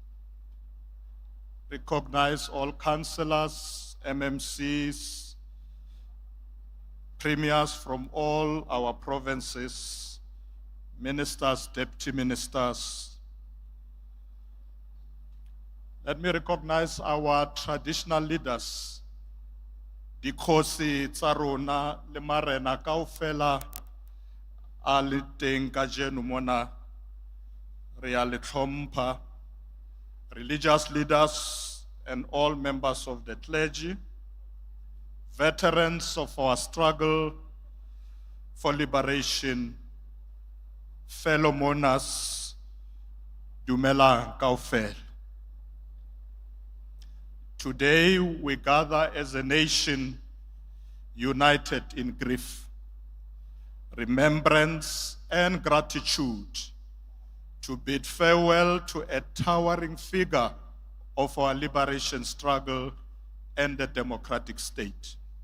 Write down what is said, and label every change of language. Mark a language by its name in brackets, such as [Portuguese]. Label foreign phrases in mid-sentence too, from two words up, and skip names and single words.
[English] recognize all councillors, MMCs, premiers from all our provinces, ministers, deputy ministers. Let me recognize our traditional leaders. [Southern Sotho] Dikhosi tsa rona le marena kaofela a le teng kajeno mona re a le hlompha, [English] religious leaders and all members of the clergy, veterans of our struggle for liberation, fellow mourners, [Southern Sotho] dumelang kaofela. [English] Today we gather as a nation united in grief, remembrance and gratitude to bid farewell to a towering figure of our liberation struggle and the democratic state.